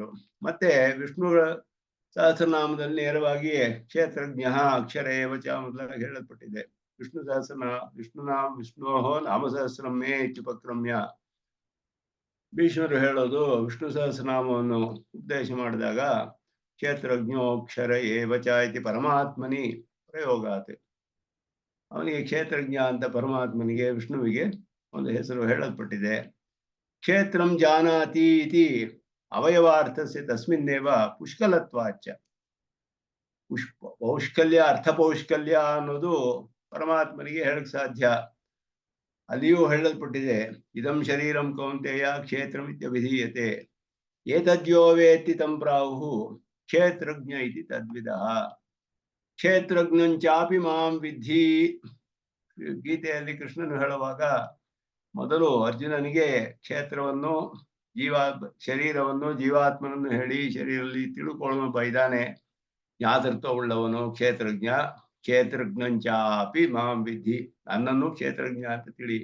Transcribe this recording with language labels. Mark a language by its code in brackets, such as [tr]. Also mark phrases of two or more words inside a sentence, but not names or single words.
[kn] ಮತ್ತೆ ವಿಷ್ಣುಗಳ ಸಹಸ್ರನಾಮದಲ್ಲಿ ನೇರವಾಗಿ [sa] ಕ್ಷೇತ್ರಜ್ಞ ಅಕ್ಷರ ಏವಚ [kn] ಮೊದಲಾಗಿ ಹೇಳಲ್ಪಟ್ಟಿದೆ. [sa] ವಿಷ್ಣು ವಿಷ್ಣೋಹೋ ನಾಮ ಸಹಸ್ರಮೇ ಇತ್ಯುಪಕ್ರಮ್ಯ. [kn] ಭೀಷ್ಮರು ಹೇಳೋದು ವಿಷ್ಣು ಸಹಸ್ರನಾಮವನ್ನು ಉಪದೇಶ ಮಾಡಿದಾಗ [sa] ಕ್ಷೇತ್ರಜ್ಞೋಕ್ಷರ ಏವಚ ಇತಿ ಪರಮಾತ್ಮನಿ ಪ್ರಯೋಗಾತ್. [kn] ಅವನಿಗೆ ಕ್ಷೇತ್ರಜ್ಞ ಅಂತ ಪರಮಾತ್ಮನಿಗೆ ವಿಷ್ಣುವಿಗೆ ಒಂದು ಹೆಸರು ಹೇಳಲ್ಪಟ್ಟಿದೆ. [sa] ಕ್ಷೇತ್ರಂ ಜಾನಾತಿ ಇತಿ ಅವಯವಾರ್ಥಸ್ಯ ತಸ್ಮಿನ್ನೇವ ಪುಷ್ಕಲತ್ವಾಚ. [kn] ಪೌಷ್ಕಲ್ಯ ಅರ್ಥಪೌಷ್ಕಲ್ಯ ಅನ್ನೋದು ಪರಮಾತ್ಮನಿಗೆ ಹೇಳಕ್ ಸಾಧ್ಯ. ಅಲ್ಲಿಯೂ ಹೇಳಲ್ಪಟ್ಟಿದೆ [sa] ಇದಂ ಶರೀರಂ ಕೌಂತೆಯ ಕ್ಷೇತ್ರಮಿತ್ಯ ವಿಧೀಯತೆ ಏತದ್ಯೋ ವೇತ್ತಿ ತಂ ಪ್ರಾಹು ಕ್ಷೇತ್ರಜ್ಞ ಇತಿ ತದ್ವಿಧ. ಕ್ಷೇತ್ರಜ್ಞಂಚಾಪಿ ಮಾಂ ವಿಧಿ. [kn] ಗೀತೆಯಲ್ಲಿ ಕೃಷ್ಣನು ಹೇಳುವಾಗ ಮೊದಲು ಅರ್ಜುನನಿಗೆ ಕ್ಷೇತ್ರವನ್ನು ಶರೀರವನ್ನು ಜೀವಾತ್ಮನನ್ನು ಹೇಳಿ ಶರೀರದಲ್ಲಿ ತಿಳುಕೊಳ್ಳುವ ಇದ್ದಾನೆ. ಜ್ಞಾತೃತ್ವ ಉಳ್ಳವನು ಕ್ಷೇತ್ರಜ್ಞ. [sa] ಕ್ಷೇತ್ರಜ್ಞಂಚಾಪಿ ಮಾಂ ವಿಧಿ, [kn] ನನ್ನನ್ನು ಕ್ಷೇತ್ರಜ್ಞ ಅಂತ ತಿಳಿ.